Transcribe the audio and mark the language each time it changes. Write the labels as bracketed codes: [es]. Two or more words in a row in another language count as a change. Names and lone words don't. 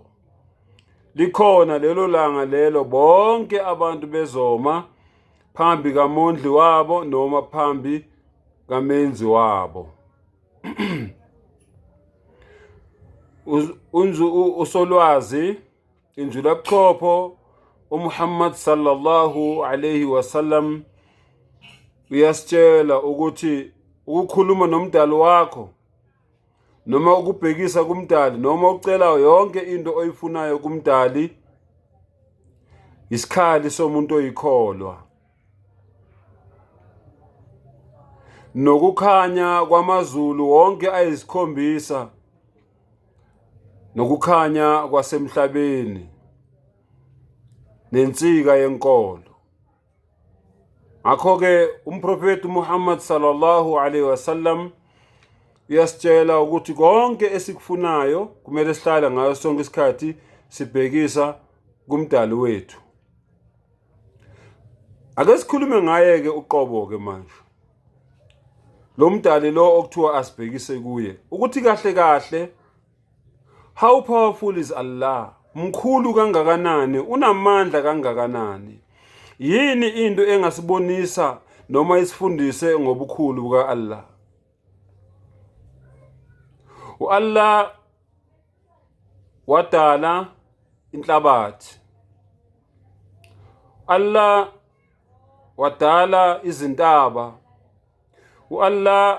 [zu] Likhona lelo langa lelo bonke abantu bezoma phambi kamondli wabo noma phambi kamenzi wabo. Usolwazi injulabuchopho uMuhammad [ar] صلى الله عليه وسلم [zu] uyasitshela ukuthi ukukhuluma nomdali wakho noma ukubhekisa kumdali noma ucela yonke into oyifunayo kumdali isikhali somuntu oyikholwa. Nokukhanya kwamazulu wonke ayisikhombisa, nokukhanya kwasemhlabeni, nensika yenkolo. Ngakho-ke umprofeti Muhammad [ar] صلى الله عليه وسلم [zu] uyasitshela ukuthi konke esikufunayo kumele sihlale ngayo sonke isikhathi sibhekisa kumdali wethu. Ake sikhulume ngaye-ke uqobo-ke manje, lo mdali lo okuthiwa asibhekise kuye, ukuthi kahle kahle, [en] how powerful is Allah, [zu] mkhulu kangakanani, unamandla kangakanani. Yini into engasibonisa noma isifundise ngobukhulu buka-Allah? U-Allah wadala inhlabathi, Allah wadala izintaba, u-Allah